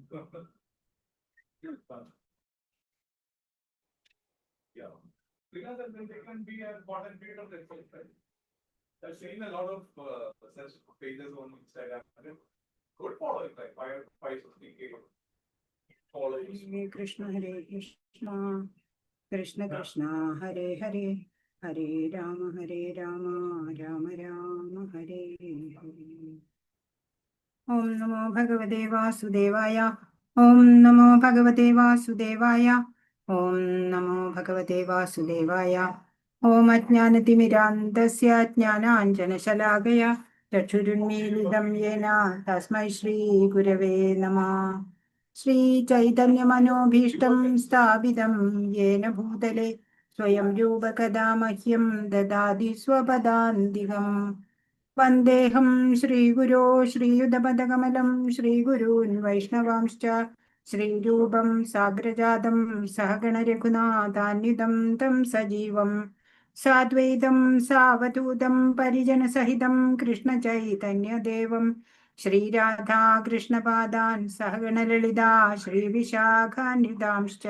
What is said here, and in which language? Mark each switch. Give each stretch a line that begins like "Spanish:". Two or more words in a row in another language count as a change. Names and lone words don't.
English: Yeah, because then they can be an important period of their life, right? I've seen a lot of such pages on Instagram. Good following, like 560K followers.
Sanskrit: हरे कृष्ण हरे कृष्ण कृष्ण कृष्ण हरे हरे हरे राम राम राम हरे हरे. ॐ नमो भगवते वासुदेवाय। ॐ नमो भगवते वासुदेवाय. ॐ नमो भगवते वासुदेवाय. ॐ अज्ञानतिमिरान्धस्य ज्ञानाञ्जनशलाकया चक्षुरुन्मीलितं येन तस्मै श्री गुरवे नमः. श्री चैतन्य मनोऽभीष्टं स्थापितं येन भूतले स्वयं रूप कदा मह्यं ददाति स्वपदान्तिकम्. വന്ദേഹം ശ്രീഗുരോ ശ്രീയുതപദകമലം ശ്രീഗുരൂൻ വൈഷ്ണവാംശ്ച ശ്രീരൂപം സാഗ്രജാതം സഹഗണരഘുനാഥാന്വിതം തം സജീവം സാദ്വൈതം സാവധൂതം പരിജനസഹിതം കൃഷ്ണചൈതന്യദേവം ശ്രീരാധാകൃഷ്ണപാദാൻ സഹഗണലളിതാ ശ്രീവിശാഖാന്വിതാംശ്ച.